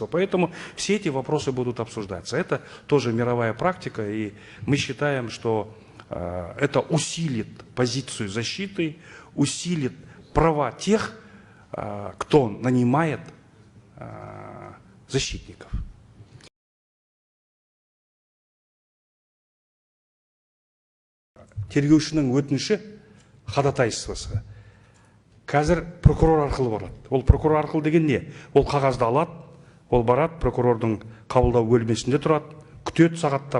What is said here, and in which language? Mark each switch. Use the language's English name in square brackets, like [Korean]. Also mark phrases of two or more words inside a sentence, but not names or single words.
[Russian] Поэтому все эти вопросы будут обсуждаться. Это тоже мировая практика, и мы считаем, что это усилит позицию защиты, усилит права тех, кто нанимает защитников. [Kazakh] Тергеушінің өтініші ходатайствосы қазір прокурор арқылы барады. Ол прокурор арқылы деген не? Ол қағазды алады, ол барады, прокурордың қабылдау бөлмесінде тұрады, күтеді сағаттап.